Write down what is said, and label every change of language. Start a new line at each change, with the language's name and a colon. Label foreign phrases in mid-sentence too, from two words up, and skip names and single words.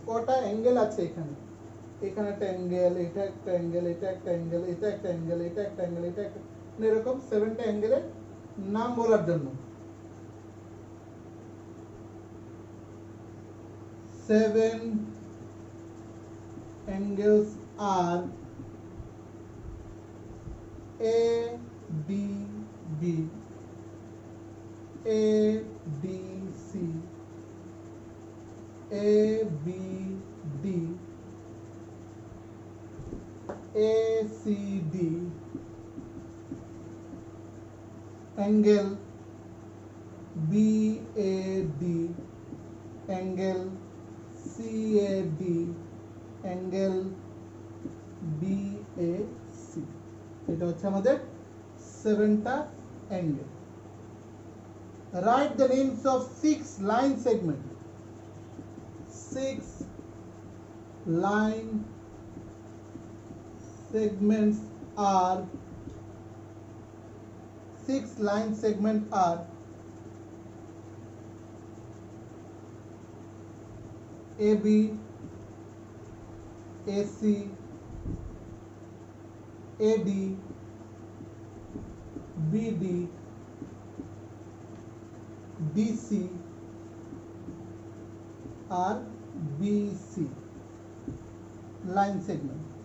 Bangla: কটা অ্যাঙ্গেল আছে এখানে, এখানে একটা অ্যাঙ্গেল, এটা একটা অ্যাঙ্গেল, এটা একটা অ্যাঙ্গেল, এটা একটা অ্যাঙ্গেল, এটা একটা অ্যাঙ্গেল, এটা একটা, এরকম 7টা অ্যাঙ্গেলের নাম বলার জন্য।
English: 7 angles are ABB, ADC, ABD, ACD angle BAD angle CAD angle BAC
Bangla: এটা হচ্ছে আমাদের
English: 7টা angle. Write the names of 6 line segments. 6 line segments are 6 line segments are AB, AC, AD, BD, DC or BC line segment.